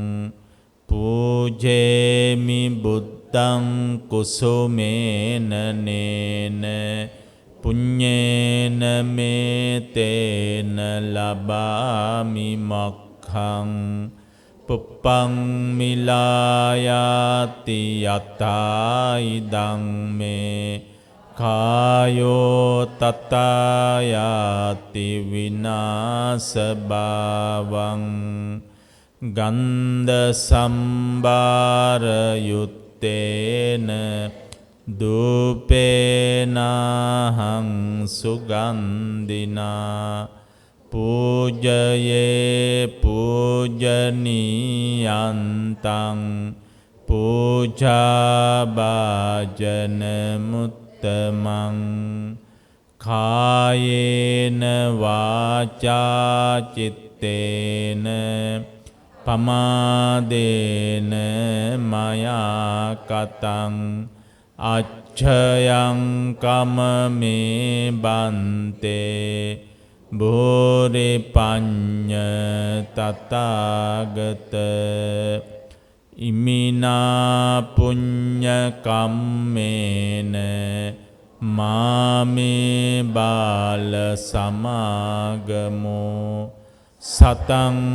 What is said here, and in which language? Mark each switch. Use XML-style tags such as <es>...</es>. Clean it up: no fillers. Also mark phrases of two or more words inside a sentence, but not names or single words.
<pi>පූජේමි බුද්ධං කුසුමේන නේන පුඤ්ඤේන මේතේන ලබාමි මොක්ඛං පුප්පං මිලායාති යතා ඉදං මේ කායෝ තතායාති විනාස භාවං ගන්ධ සම්භාර යුත්තේන දූපේනහං සුගන්ධිනා පූජයේ පූජනීයන්තං පූජා භාජන මුත්තමං කායේන වාචා චිත්තේන පමාදේන මයා කතං අච්ඡයං කමමේ බන්තේ භූරි පඤ්ඤ තථාගත ඉමිනා පුඤ්ඤ කම්මේන මාමේ බාල සමාගමෝ සතං</pi>